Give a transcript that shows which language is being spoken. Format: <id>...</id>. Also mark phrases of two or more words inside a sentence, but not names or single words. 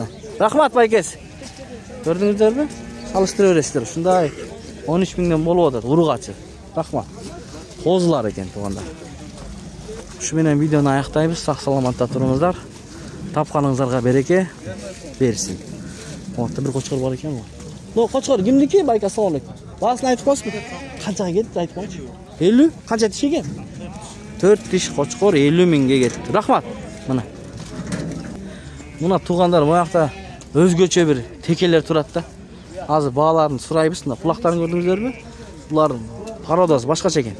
<ky>Рахмат байкес. Көрдүңүздөрбү? Салыштыра бересиздер. Ушундай 13.000ден болуп атат ургачы. Рахмат. Козлар экен туугандар. Ушу менен видеону аяктайбыз. Сак саламатта туруңуздар. Тапканыңыздарга береке берсин. Монтта бир кочкор бар экен.</ky> <uz>Qo'chqor kimniki? Bayka, assalomu alaykum. Bahasini aytib qo'ysiz. Qanchaga ketdi aytib qo'ychi. 50? Qancha tish ekan? 4 tish qo'chqor 50 mingga ketdi. Rahmat. Mana tug'anlar bu yoqda o'zgacha bir tekeler turadi-da. Hozir bog'larni so'raymiz. Quloqlarini ko'rdingizlarmi? Ular parodasi boshqacha ekan.</uz>